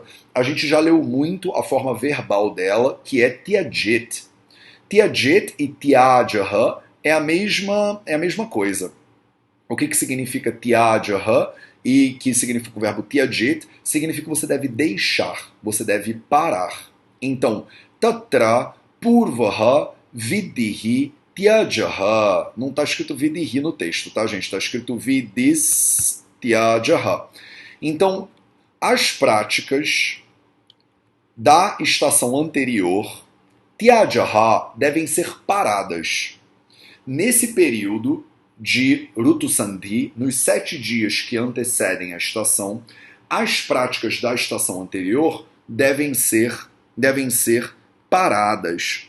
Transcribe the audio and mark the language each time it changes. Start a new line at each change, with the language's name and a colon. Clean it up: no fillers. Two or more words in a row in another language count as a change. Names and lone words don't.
Portuguese: A gente já leu muito a forma verbal dela, que é tyajit. Tyajit e tyajaha é a mesma coisa. O que significa tyajaha e que significa o verbo tyajit? Significa que você deve deixar, você deve parar. Então,
Sanskrit: tatra purvaha vidhi tyajaha.
Portuguese: Não está escrito vidhi no texto, tá, gente? Está escrito
Sanskrit: vidis Tyajaha.
Portuguese: Então, as práticas da estação anterior, Tyajaha, devem ser paradas. Nesse período de Rutu Sandhi, nos 7 dias que antecedem a estação, as práticas da estação anterior devem ser paradas.